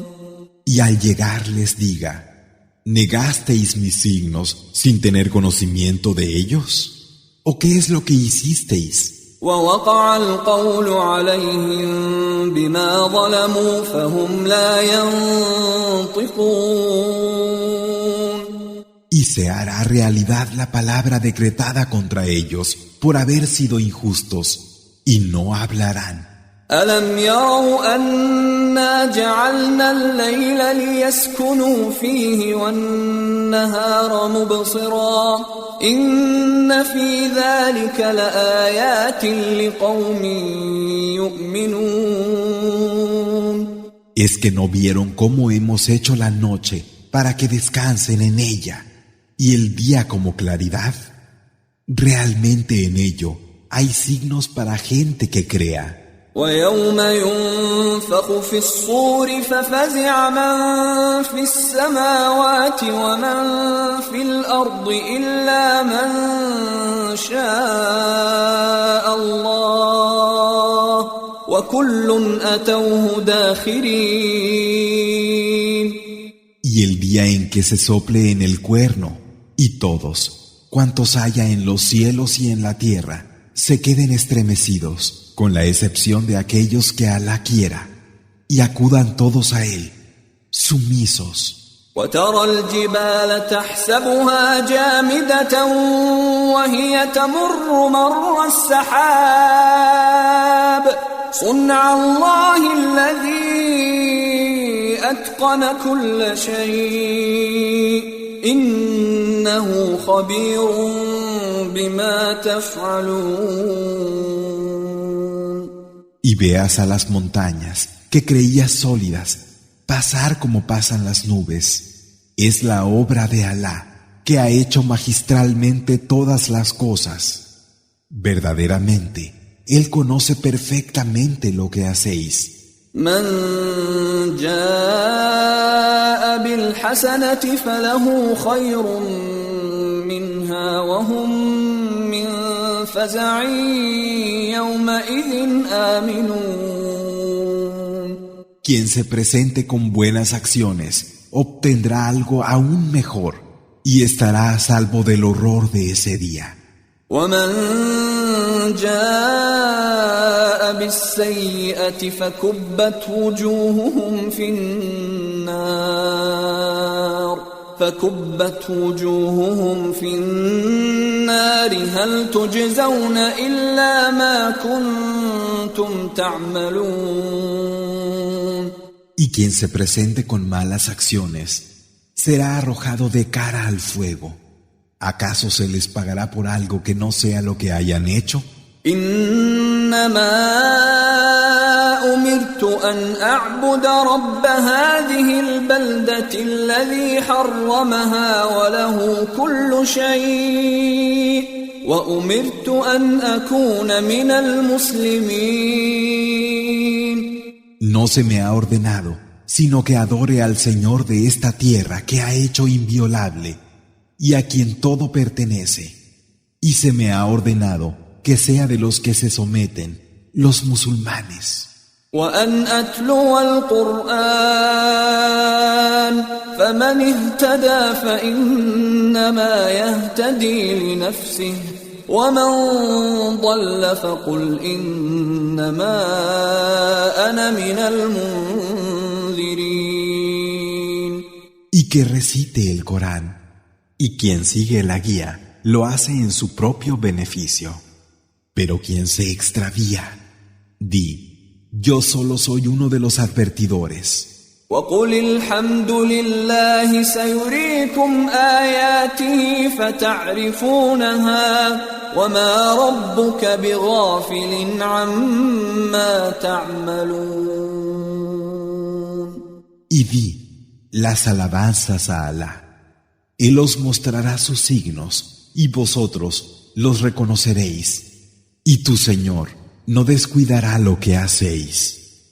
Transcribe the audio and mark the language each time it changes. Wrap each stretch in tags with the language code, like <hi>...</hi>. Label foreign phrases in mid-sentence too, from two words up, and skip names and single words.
<es>Y al llegar les diga: ¿negasteis mis signos sin tener conocimiento de ellos? ¿O qué es lo que hicisteis?</es> <ar>ووقع القول عليهم بما ظلموا فهم لا ينطقون.</ar> <es>Y se hará realidad la palabra decretada contra ellos por haber sido injustos, y no hablarán.</es> <ar>ألم يروا أنا جعلنا الليل ليسكنوا فيه والنهار مبصرا إن في ذلك لآيات لقوم يؤمنون.</ar> <es>¿Es que no vieron cómo hemos hecho la noche para que descansen en ella y el día como claridad? Realmente en ello hay signos para gente que crea.</es> <ar>ويوم ينفخ في الصور ففزع من في السماوات ومن في الأرض إلا من شاء الله وكل أتوه داخرين.</ar> <es>Y el día en que se sople en el cuerno, y todos, cuantos haya en los cielos y en la tierra, se queden estremecidos, con la excepción de aquellos que Alá quiera, y acudan todos a Él, sumisos.</es> <ar>وترى الجبال تحسبها جامدة وهي تمر مر السحاب صنع الله الذي أتقن كل شيء إنه خبير بما تفعلون.</ar> <es>Y veas a las montañas que creías sólidas pasar como pasan las nubes. Es la obra de Alá, que ha hecho magistralmente todas las cosas. Verdaderamente, Él conoce perfectamente lo que hacéis.</es> <ar>من جاء بالحسنة فله خير منها وهم من فزع يومئذ آمنون.</ar> <es>Quien se presente con buenas acciones obtendrá algo aún mejor y estará a salvo del horror de ese día.</es> <ar>ومن جاء بالسيئة فكبت وجوههم في النار هل تجزون إلا ما كنتم تعملون.</ar> <es>Y quien se presente con malas acciones será arrojado de cara al fuego. ¿Acaso se les pagará por algo que no sea lo que hayan hecho?</es> <ar>إنما أمرت أن أعبد رب هذه البلدة الذي حرمها وله كل شيء وأمرت أن أكون من المسلمين.</ar> <es>No se me ha ordenado, sino que adore al Señor de esta tierra que ha hecho inviolable y a quien todo pertenece. Y se me ha ordenado que sea de los que se someten, los musulmanes.</es> <ar>وأن أتلو القرآن فمن اهتدى فإنما يهتدي لنفسه ومن ضل فقل إنما أنا من المنذرين.</ar> <es>Y que recite el Corán, y quien sigue la guía lo hace en su propio beneficio. Pero quien se extravía, di, yo solo soy uno de los advertidores.</es> <ar>وقل الحمد لله سيريكم آياته فتعرفونها وما ربك بغافل عما تعملون.</ar> <es>Y di las alabanzas a Alá. Él os mostrará sus signos y vosotros los reconoceréis. Y tu Señor no descuidará lo que hacéis.</es>